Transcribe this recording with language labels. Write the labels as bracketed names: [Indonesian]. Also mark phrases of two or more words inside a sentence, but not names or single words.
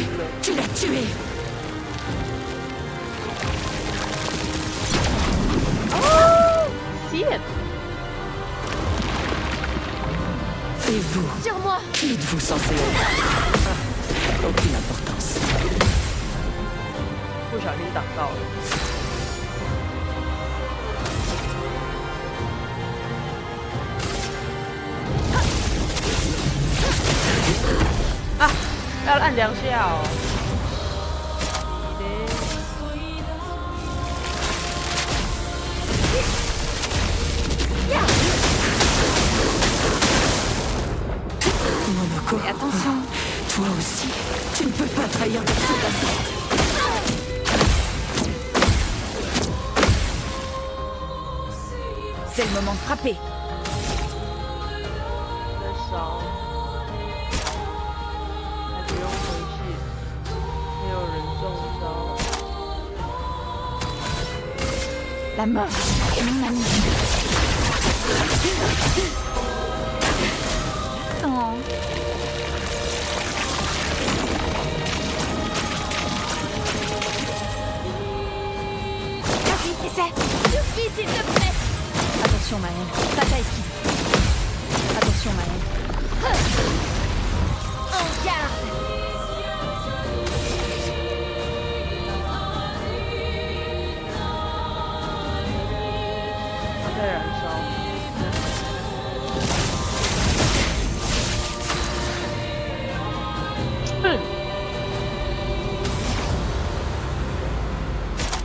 [French] Tu l'as tué. Shit! Et vous? Sur moi! Qui êtes-vous censé être? Aucune importance. [Chinese] 不小心挡到了。啊！要按2下哦。 Monaco. [French] Et attention. Toi aussi. Tu ne peux pas trahir des soldats. C'est le moment de frapper. [Chinese] 在烧，还不用回血，没有人中招。 [French] La mort est mon ami. Oh. Vas-y, essaie! Suffit, s'il te plaît! Attention, Maëlle. Pas ta esquive. Attention, Maëlle. En garde! [Chinese] 它在燃烧。哼！